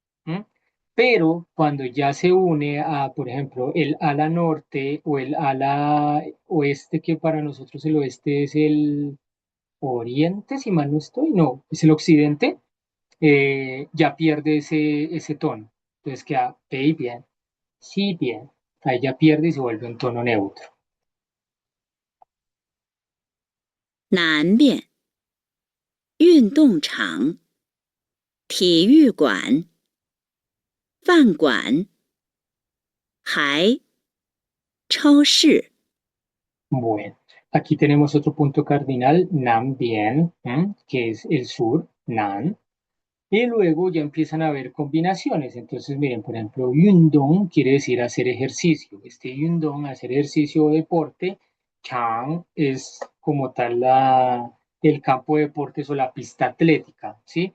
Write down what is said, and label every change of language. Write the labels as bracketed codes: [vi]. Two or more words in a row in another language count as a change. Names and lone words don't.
[es] Pero cuando ya se une a, por ejemplo, el ala norte o el ala oeste, que para nosotros el oeste es el oriente, si mal no estoy, no, es el occidente, ya pierde ese tono. Entonces queda pei bien, si bien. Ahí ya pierde y se vuelve un tono neutro. [zh] 南边，运动场，体育馆，饭馆，还，超市。 [es] Bueno, aquí tenemos otro punto cardinal, Nam bien, que es el sur, Nan. Y luego ya empiezan a haber combinaciones. Entonces, miren, por ejemplo, Yundong quiere decir hacer ejercicio. Este Yundong, hacer ejercicio o deporte. Chang es como tal el campo de deportes o la pista atlética, ¿sí?